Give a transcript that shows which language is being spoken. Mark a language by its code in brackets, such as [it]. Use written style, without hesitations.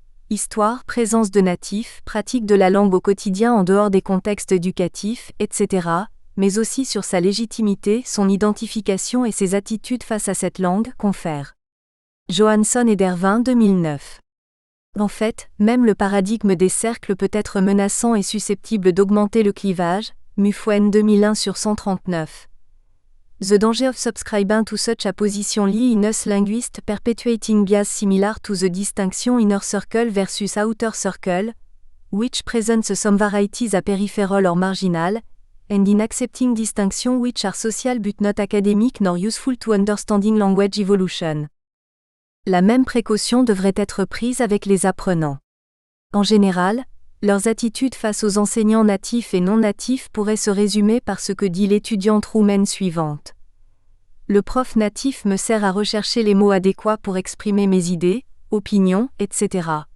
[fr] histoire, présence de natifs, pratique de la langue au quotidien en dehors des contextes éducatifs, etc., mais aussi sur sa légitimité, son identification et ses attitudes face à cette langue, confère Johansson et Dervin 2009. En fait, même le paradigme des cercles peut être menaçant et susceptible d'augmenter le clivage, Mufwen 2001 sur 139. [en] The danger of subscribing to such a position lie in us linguists perpetuating bias similar to the distinction inner circle versus outer circle, which presents some varieties a peripheral or marginal, and in accepting distinctions which are social but not academic nor useful to understanding language evolution. [fr] La même précaution devrait être prise avec les apprenants. En général, leurs attitudes face aux enseignants natifs et non natifs pourraient se résumer par ce que dit l'étudiante roumaine suivante. Le prof natif me sert à rechercher les mots adéquats pour exprimer mes idées, opinions, etc.